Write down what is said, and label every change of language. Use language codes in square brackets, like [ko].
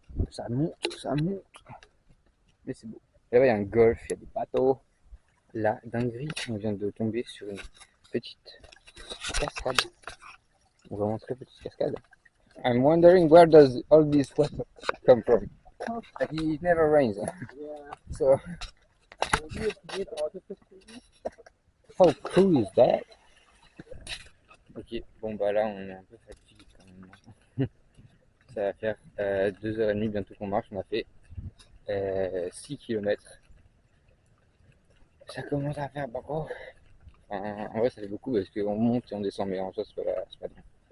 [fr] Ça monte, ça monte. Mais c'est beau. Et là-bas, il y a un golf, il y a des bateaux. Là, dinguerie, on vient de tomber sur une petite cascade. On va montrer petite cascade. [en] I'm wondering where does all this water come from? It never rains. yeah. So, Maybe it's made artificially. how cool is that? [fr] Ok, bon bah là on est un peu fatigué quand même. Ça va faire 2h30 bientôt qu'on marche, on a fait 6 km. Ça commence à faire beaucoup. Enfin, en vrai ça fait beaucoup parce qu'on monte et on descend, mais en soi c'est pas bien.